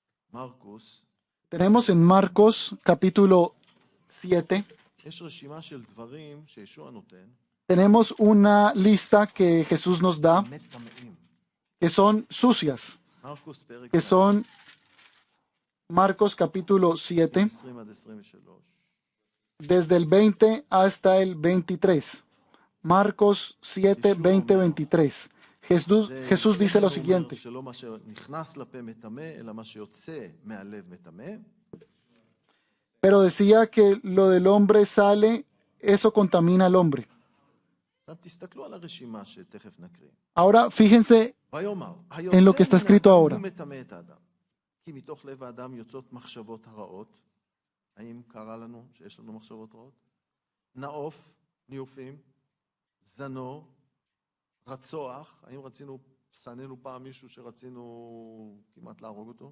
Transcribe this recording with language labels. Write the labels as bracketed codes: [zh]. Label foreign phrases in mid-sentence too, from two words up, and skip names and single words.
[he] מרקוס, [es] Tenemos en Marcos capítulo 7, [he] יש רשימה של דברים שישוע נותן, [es] tenemos una lista que Jesús nos da, [he] מטמאים. [es] que son sucias, [he] מרקוס פרק [es] que [he] ו', [es] son Marcos capítulo 7, [he] 20 עד 23. [es] desde el 20 hasta el 23. Marcos 7, 20, 23. Jesús dice lo siguiente. [he] שלא מה שנכנס לפה מטמא, אלא מה שיוצא מהלב מטמא. [es] Pero decía que lo del hombre sale, eso contamina al hombre. [he] עכשיו תסתכלו על הרשימה שתכף נקריא. [es] Ahora fíjense [he] ויאמר, [es] en lo que está escrito [he] מן האדם [es] ahora. [he] הוא מטמא את האדם. כי מתוך לב האדם יוצאות מחשבות הרעות. האם קרה לנו שיש לנו מחשבות רעות? נאוף, ניאופים, זנו, רצוח. האם שנאנו פעם מישהו שרצינו כמעט להרוג אותו?